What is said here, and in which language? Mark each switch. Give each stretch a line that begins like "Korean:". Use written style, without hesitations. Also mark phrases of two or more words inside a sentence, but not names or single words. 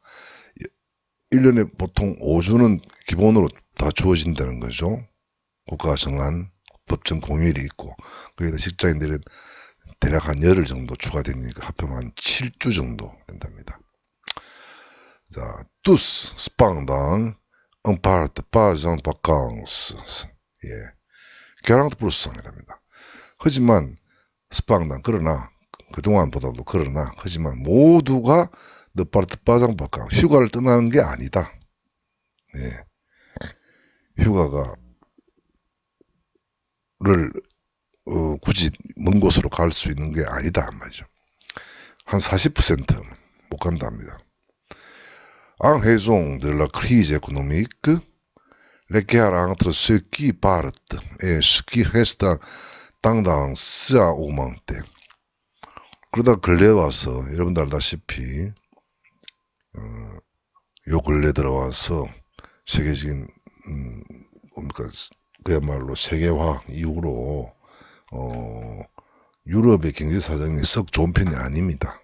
Korean: 1년에 보통 5주는 기본으로 다 주어진다는 거죠. 국가가 정한 법정 공휴일이 있고, 거기다 직장인들은 대략 한 열흘 정도 추가되니까 합하면 한 7주 정도 된답니다. 자,
French: tous cependant on part pas en vacances.
Korean: 예, 결항도 불쌍이랍니다. 하지만 cependant 그러나 그동안보다도 그러나 하지만 모두가
French: ne part pas en vacances
Korean: 휴가를 떠나는 게 아니다. 예, 휴가를 굳이 먼 곳으로 갈 수 있는 게 아니다 말이죠. 한 40%못 간답니다.
French: En raison de la crise économique, l'écart entre ceux qui partent et ceux qui restent tendance à augmenter.
Korean: 그러다 근래 와서 여러분들 알다시피 요 근래 들어와서 세계적인 뭡니까 그야말로 세계화 이후로 유럽의 경제 사정이 썩 좋은 편이 아닙니다.